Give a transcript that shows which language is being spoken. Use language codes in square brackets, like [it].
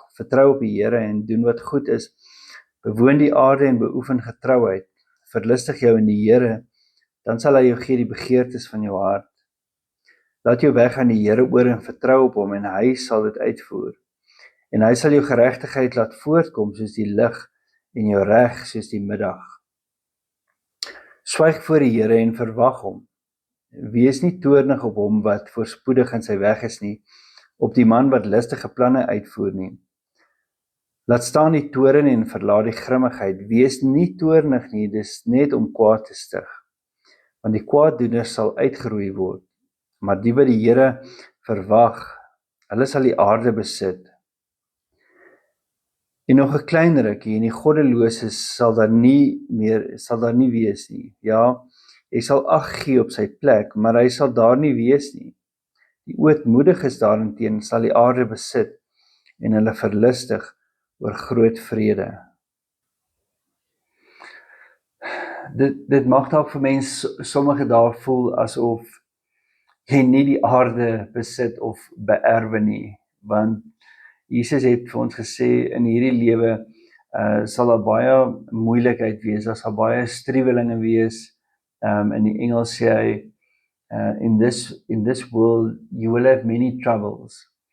[af] Vertrou op die Here en doen wat goed is, bewoon die aarde en beoefen getrouheid, verlustig jou in die Here, dan sal hy jou gee die begeertes van jou hart. Laat jou weg aan die Here oor en vertrou op hom en hy sal dit uitvoer. En hy sal jou geregtigheid laat voortkom soos die lig en jou reg soos die middag. Swyg voor die Here en verwag hom. Wees nie toornig op hom wat voorspoedig in sy weg is nie, op die man wat listige planne uitvoer nie. Laat staan die toorn en verlaat die grimmigheid. Wees nie toornig nie, dis net om kwaad te stig. Want die kwaaddoeners sal uitgeroei word, maar die wat die Here verwag, hulle sal die aarde besit. En nog 'n klein rukkie en die goddeloses sal daar nie wees nie. Ja, jy sal ag gee op sy plek, maar hy sal daar nie wees nie. Die ootmoediges daarenteen sal die aarde besit en hulle verlustig oor groot vrede. Dit mag dalk vir mense sommige dae voel asof jy nie die aarde besit of beerwe nie, want Jesus het vir ons gesê, in hierdie lewe sal daar baie moeilikheid wees, daar sal baie struwelinge wees. In die Engels sê hy, [en] in this world you will have many troubles.